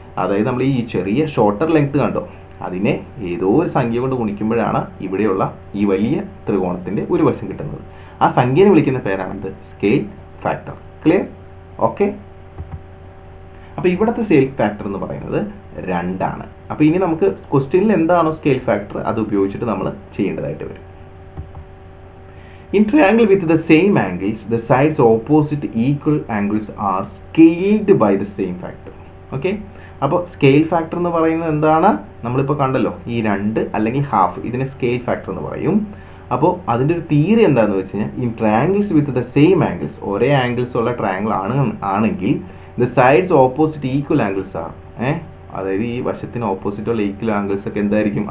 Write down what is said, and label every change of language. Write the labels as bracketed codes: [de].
[ml] അതായത് നമ്മൾ ഈ ചെറിയ ഷോർട്ടർ ലെങ്ത് കണ്ടോ, അതിനെ ഏതോ ഒരു സംഖ്യ കൊണ്ട് ഗുണിക്കുമ്പോഴാണ് ഇവിടെയുള്ള ഈ വലിയ ത്രികോണത്തിന്റെ ഒരു വശം കിട്ടുന്നത്. ആ സംഖ്യനെ വിളിക്കുന്ന പേരാണ് സ്കെയിൽ ഫാക്ടർ. ക്ലിയർ? ഓക്കെ. അപ്പോൾ ഇവിടുത്തെ സ്കെയിൽ ഫാക്ടർ എന്ന് പറയുന്നത് 2 ആണ്. അപ്പോൾ ഇനി നമുക്ക് ക്വസ്റ്റ്യനിൽ എന്താണോ സ്കെയിൽ ഫാക്ടർ അത് ഉപയോഗിച്ചിട്ട് നമ്മൾ ചെയ്യേണ്ടതായിട്ട് വരും. [en] In triangle with the same angles, the sides opposite equal angles are scaled by the same factor. Okay? [ml] അപ്പോൾ സ്കെയിൽ ഫാക്ടർ എന്ന് പറയുന്നത് എന്താണ്? നമ്മളിപ്പോൾ കണ്ടല്ലോ, ഈ 2 അല്ലെങ്കിൽ ഹാഫ്, ഇതിനെ സ്കെയിൽ ഫാക്ടർ എന്ന് പറയും. അപ്പോൾ അതിൻ്റെ ഒരു തിയറി എന്താണെന്ന് വെച്ച് കഴിഞ്ഞാൽ [en] in triangles with the same angles, [ml] ഒരേ ആംഗിൾസ് ഉള്ള ട്രയാങ്കിൾ ആണെങ്കിൽ [en] the sides opposite equal angles are, [ml] അതായത് ഈ വശത്തിന് ഓപ്പോസിറ്റ് ഉള്ള ഈക്വൽ ആംഗിൾസ് ഒക്കെ എന്തായിരിക്കും?